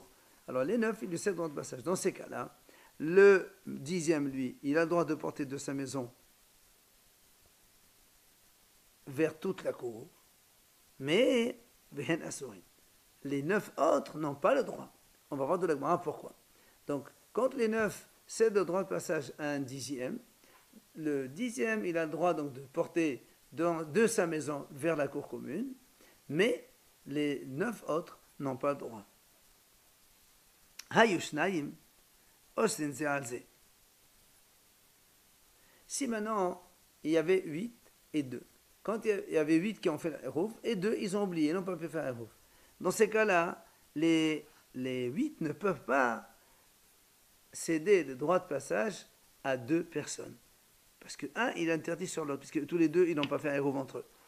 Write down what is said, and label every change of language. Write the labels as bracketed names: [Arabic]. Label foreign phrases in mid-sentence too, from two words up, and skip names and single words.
[French] Alors les 9, il lui cède le droit de passage. Dans ces cas-là, le 10e, lui, il a le droit de porter de sa maison vers toute la cour, mais les 9 autres n'ont pas le droit. On va voir de la Gemara pourquoi. Donc, quand les 9 cèdent le droit de passage à un 10e, le 10e, il a le droit donc de porter de sa maison vers la cour commune, mais les 9 autres n'ont pas le droit. [Hebrew] היו שניים אוסרין זה על זה. [French] Si maintenant, il y avait 8 et 2, quand il y avait 8 qui ont fait l'Eruv, et 2, ils ont oublié, ils n'ont pas pu faire l'Eruv. Dans ces cas-là, les 8 ne peuvent pas céder le droit de passage à 2 personnes. Parce que un, il interdit sur l'autre, puisque tous les deux, ils n'ont pas fait un Eruv entre eux.